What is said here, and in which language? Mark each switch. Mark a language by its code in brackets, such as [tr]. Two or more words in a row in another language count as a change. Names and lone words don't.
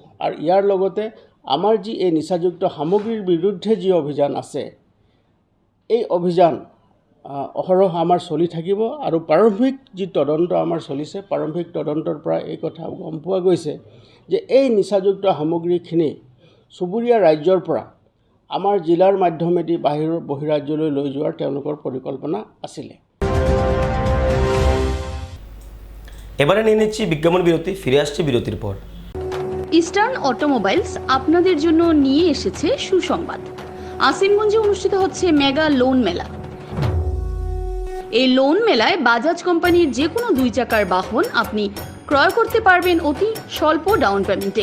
[as] আৰু ইয়াৰ লগতে আমাৰ যি এই নিচাযুক্ত সামগ্ৰীৰ বিৰুদ্ধে যি অভিযান আছে এই অভিযান অহৰহ আমাৰ চলি থাকিব। আৰু প্ৰাৰম্ভিক যি তদন্ত আমাৰ চলিছে, প্ৰাৰম্ভিক তদন্তৰ পৰা এই কথা গম পোৱা গৈছে যে এই নিচাযুক্ত সামগ্ৰীখিনি চুবুৰীয়া ৰাজ্যৰ পৰা আমাৰ জিলাৰ মাধ্যমেদি বহিৰাজ্যলৈ লৈ যোৱাৰ তেওঁলোকৰ পৰিকল্পনা আছিলে। [bn] এবারে নিয়ে নিচ্ছি বিজ্ঞাপন বিরতি, ফিরে আসছি বিরতির পর। ইস্টার্ন অটোমোবাইলস আপনাদের জন্য নিয়ে এসেছে সুসংবাদ। আসিমগঞ্জে অনুষ্ঠিত হচ্ছে মেগা লোন মেলা। এই লোন মেলায় বাজাজ কোম্পানির যে কোনো 2 চাকার বাহন আপনি ক্রয় করতে পারবেন অতি স্বল্প [en] down payment.